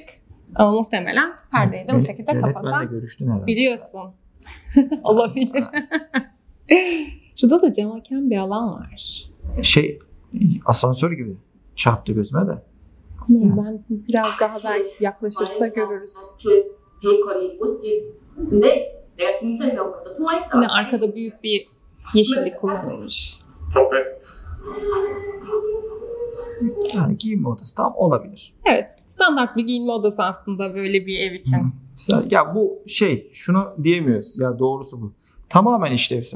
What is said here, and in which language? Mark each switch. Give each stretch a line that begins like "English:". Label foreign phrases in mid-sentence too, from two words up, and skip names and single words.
Turkish: Ama muhtemelen perdeyi de bu şekilde Yönetmenle kapatan görüştün herhalde. biliyorsun. Olabilir. Şurada da cam hakem bir alan var. Asansör gibi çarptı gözüme de. Ben biraz daha belki yaklaşırsa görürüz.
Korean: 그 베이커리 꽃집. 근데 내가 김선이라고 벌써 통화했어.
Turkish: Yine arkada büyük bir yeşillik kullanılmış.
Korean: 퍼펙트.
Turkish: Yani giyinme odası tam olabilir. Evet, standart bir giyinme odası aslında böyle bir ev için. Ya bu şunu diyemiyoruz. Ya doğrusu bu. Tamamen işlevsel.